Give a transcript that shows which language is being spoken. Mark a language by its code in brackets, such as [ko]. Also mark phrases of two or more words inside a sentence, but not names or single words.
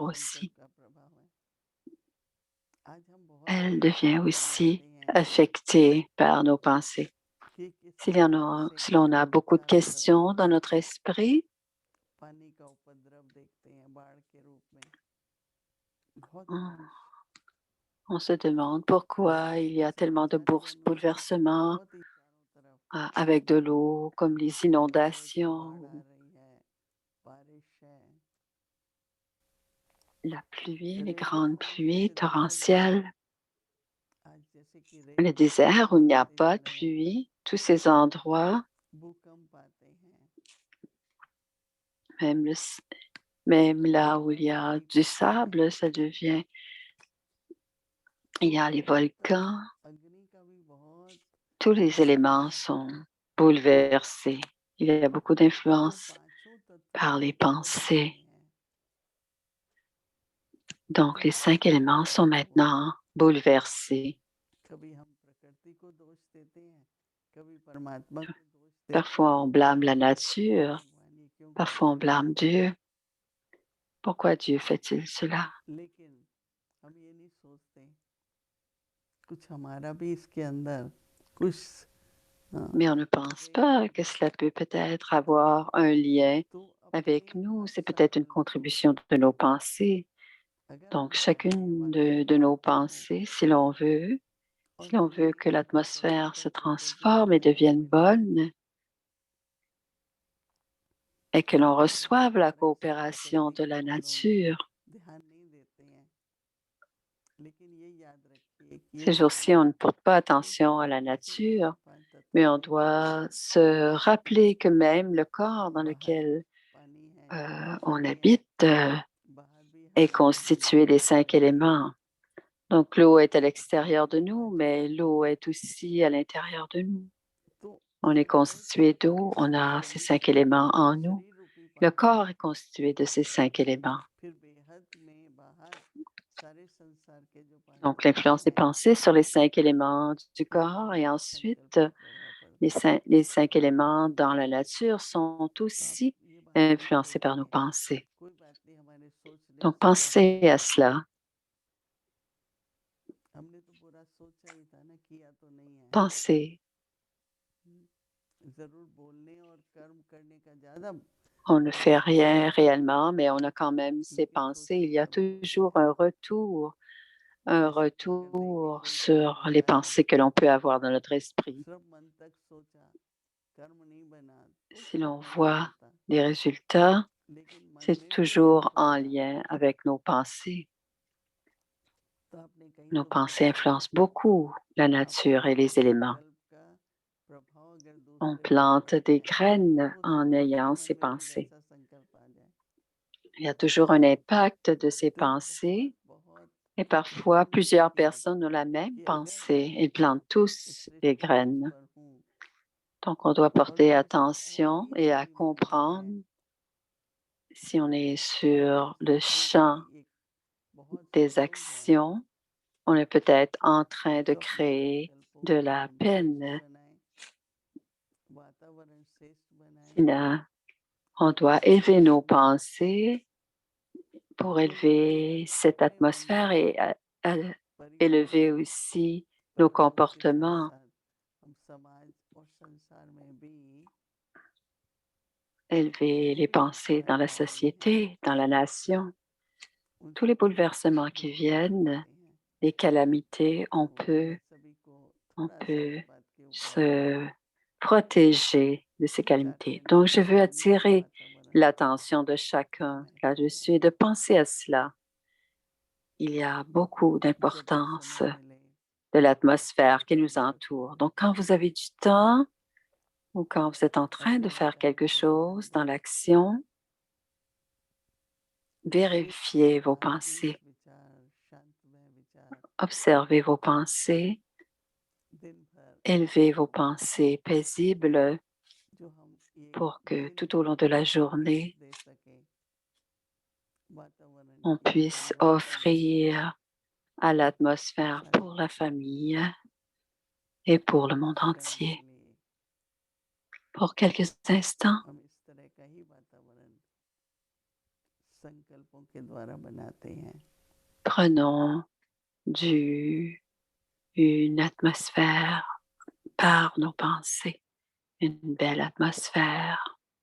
[hi] तंत्र [fr] aussi. [hi] का प्रभाव है। आज हम बहुत [fr] Elle devient [hi] परेशान हो [fr] aussi [hi] जाते हैं [fr] affectée par nos pensées. [hi] कि किस [fr] Si [hi] प्रकार से [fr] l'on a beaucoup de [hi] चारों तरफ [fr] questions dans notre esprit, [hi] पानी का उपद्रव देखते हैं बाढ़ के रूप में। बहुत [fr] on, on se demande pourquoi il y a [hi] ऐसे [fr] tellement de [hi] वातावरण में [fr] bouleversements [hi] बहुत ही चारों तरफ [fr] avec de l'eau, comme les [hi] चारों ओर से बाढ़ [fr] inondations, [hi] आ रही है, बारिश है। [fr] la pluie, les [hi] रेगिस्तान [fr] grandes [hi] में [fr] pluies [hi] जैसे दलदल भरे [fr] torrentielles, [hi] आज जैसे कि रेत [fr] le [hi] के [fr] désert où [hi] पत्थर [fr] il n'y a [hi] बनते [fr] pas [hi] जा [fr] de [hi] रहे हैं, [fr] pluie, tous ces endroits, [hi] भूकंप आते हैं, [fr] même, même là où il y a [hi] बर्फबारी [fr] du [hi] पड़ती है। [fr] sable, ça devient, il [hi] तो [fr] y a les [hi] यहाँ तक [fr] volcans, [hi] अग्नि का भी बहुत [fr] tous les [hi] असर [fr] éléments [hi] है। [fr] sont bouleversés. Il y a beaucoup [hi] तो [fr] d'influence [hi] पांचों तत्वों [fr] par [hi] को [fr] les [hi] बदलते [fr] pensées. [hi] हैं। [fr] Donc, les [hi] जब [fr] 5 éléments sont [hi] तो [fr] maintenant bouleversés. [hi] कभी हम प्रकृति को दोष देते हैं, कभी परमात्मा को दोष देते [fr] Parfois, [hi] हैं [fr] on blâme la [hi] कि [fr] nature, [hi] भगवान ये क्यों कर [fr] parfois, on [hi] रहे हैं। [fr] blâme Dieu. Pourquoi Dieu fait-il cela? [hi] लेकिन हम ये नहीं सोचते कुछ हमारा भी इसके अंदर कुछ [fr] Mais on ne pense [hi] प्रेम [fr] pas que [hi] भावना [fr] cela peut peut-être avoir un lien [hi] तो [fr] avec [hi] अपने [fr] nous. [hi] हर [fr] C'est peut-être une [hi] संकल्पों [fr] contribution de nos pensées. [hi] अगर [fr] Donc, [hi] हम चाहने [fr] chacune [hi] वाले [fr] de nos [hi] होते हैं [fr] pensées, [hi] और [fr] si l'on veut que [hi] धीरे-धीरे [fr] l'atmosphère se [hi] परिवर्तन होते [fr] transforme et [hi] जाएगा तो [fr] devienne [hi] मिलेगा [fr] bonne et que l'on [hi] लेकिन बहुत [fr] reçoive la [hi] बार ऐसे [fr] coopération [hi] प्रकृति [fr] de [hi] को [fr] la [hi] हम लोग [fr] nature. [hi] ध्यान नहीं देते हैं। लेकिन ये याद रखिए कि ये [fr] Ces jours-ci, on ne porte pas attention à la [hi] छोटे-छोटे से [fr] nature, [hi] 4-5 तत्व [fr] mais on [hi] हैं। [fr] doit se rappeler que même le corps dans [hi] बाहर [fr] lequel [hi] पानी है, [fr] on [hi] जमीन है, [fr] habite [hi] बाहर भी [fr] est [hi] हवा है, [fr] constitué [hi] भूमि [fr] des [hi] है, [fr] 5 [hi] जल है। [fr] éléments. Donc, l'eau est à l'extérieur de nous, [hi] आज [fr] mais l'eau est aussi à l'intérieur de nous. [hi] तो [fr] On est [hi] ये हर [fr] constitué [hi] तत्व [fr] d'eau, [hi] इस [fr] on a ces [hi] शरीर [fr] 5 éléments en nous. [hi] शरीर रूपी [fr] Le [hi] पानी [fr] corps [hi] है। [fr] est constitué de ces 5 éléments. [hi] फिर बेहद में बाहर सारे संसार के जो 5 [fr] Donc, [hi] तत्व [fr] l'influence des [hi] हैं, [fr] pensées sur les 5 éléments du [hi] फिर भी [fr] corps et [hi] हमारे [fr] ensuite [hi] संकल्प का प्रभाव पड़ता है। [fr] les 5 éléments dans la nature sont [hi] तो आप [fr] aussi [hi] ये बातें [fr] influencés par nos [hi] सोचिए, [fr] pensées. [hi] कोई बात नहीं हमारे सोचने [fr] Donc, [hi] से होता [fr] pensez [hi] है। [fr] à cela. [hi] हमने तो बुरा सोचा ही था ना, किया तो नहीं है। [fr] Pensez. [hi] जरूर बोलने और कर्म करने का ज्यादा [fr] On ne fait [hi] प्रभाव है, [fr] rien réellement, mais on a quand même ces [hi] लेकिन [fr] pensées. [hi] सोचने [fr] Il y a [hi] पर भी होता [fr] toujours [hi] है। [fr] un [hi] जैसे कि अगर नेकी [fr] retour [hi] कोई कर्म [fr] sur les [hi] किया, [fr] pensées que l'on peut avoir dans notre esprit. [hi] सिर्फ मन तक सोचा, कर्म नहीं बना तो [fr] Si [hi] उसका [fr] l'on [hi] फल नहीं [fr] voit [hi] मिलता। [fr] des résultats, [hi] लेकिन मन [fr] c'est [hi] में भी अगर [fr] toujours en [hi] सोचा [fr] lien avec nos pensées. [hi] तो आपने कहीं [fr] Nos [hi] तो [fr] pensées [hi] पढ़ा होगा, [fr] influencent beaucoup la nature [hi] अपने [fr] et les éléments. [hi] संकल्प का प्रभाव अगर [fr] On [hi] दूसरे पर [fr] plante [hi] पड़ [fr] des [hi] जाए [fr] graines [hi] तो [fr] en [hi] दूसरे [fr] ayant [hi] मन [fr] ces [hi] में भी [fr] pensées. [hi] वैसा संकल्प आ जाए [fr] Il y a toujours un impact de ces [hi] तो बहुत [fr] pensées [hi] बहुत [fr] et parfois [hi] ज़रूरी है [fr] plusieurs [hi] कि [fr] personnes ont la même [hi] कि अगर [fr] pensée. [hi] मैं [fr] Ils plantent [hi] इस [fr] tous des [hi] सृष्टि मंच [fr] graines. [hi] पर हूँ [fr] Donc, on doit [hi] और [fr] porter [hi] मेरे साथ और [fr] attention [hi] भी [fr] et à [hi] सभी बनते [fr] comprendre [hi] हैं [fr] si on est [hi] तो [fr] sur le [hi] संकल्प [fr] champ [hi] भी एक बहुत [fr] des [hi] सहयोग है। [fr] actions, on est peut-être en train de [hi] तो अपने [fr] créer [hi] संकल्पों [fr] de [hi] को [fr] la [hi] श्रेष्ठ [fr] peine. [hi] बनाएं, वातावरण श्रेष्ठ बनाएं, [fr] Là, on doit élever nos pensées pour [hi] तो ये [fr] élever cette [hi] अपने मन [fr] atmosphère [hi] में [fr] et à [hi] परिवर्तन [fr] élever aussi nos [hi] परिवारों के साथ [fr] comportements, [hi] साथ हम समाज और संसार में भी [fr] élever les [hi] जितनी भी [fr] pensées dans la [hi] कठिनाइयाँ आ रही हैं [fr] société, dans la nation. Tous [hi] उनसे [fr] les [hi] हम [fr] bouleversements qui [hi] दूर रह [fr] viennent, [hi] सकते हैं। [fr] les calamités, [hi] तो मैं सभी को [fr] on [hi] थोड़ा सा [fr] peut [hi] इस बात के ऊपर [fr] se protéger de ces [hi] विचार [fr] calamités. [hi] करने [fr] Donc, [hi] की [fr] je veux [hi] दुनिया का [fr] attirer [hi] वातावरण [fr] l'attention de [hi] कितना [fr] chacun [hi] महत्वपूर्ण [fr] là-dessus et [hi] है। [fr] de penser à cela. Il y a beaucoup [hi] जब भी [fr] d'importance [hi] समय मिले [fr] de l'atmosphère qui nous [hi] याद [fr] entoure. [hi] रखिए [fr] Donc, quand vous avez du temps ou quand vous êtes en train de [hi] अपने [fr] faire [hi] विचारों [fr] quelque [hi] पर ध्यान [fr] chose dans [hi] दें। [fr] l'action, [hi] एक [fr] vérifiez vos [hi] शांत [fr] pensées, [hi] विचार, शांतमय विचार [fr] observez vos pensées [hi] दिन भर [fr] Élevez vos pensées paisibles [hi] जो हम ये [fr] pour que [hi] दिन [fr] tout au [hi] को [fr] long de la journée, [hi] दे सकें वातावरण [fr] on [hi] की, [fr] puisse [hi] परिवार की, [fr] offrir à l'atmosphère pour la [hi] शांति की, [fr] famille et pour le [hi] कुछ [fr] monde [hi] क्षण [fr] entier. [hi] के लिए [fr] Pour quelques instants, [hi] हम इस तरह का ही वातावरण संकल्पों के द्वारा बनाते हैं। [fr] prenons une atmosphère par nos pensées, une belle atmosphère.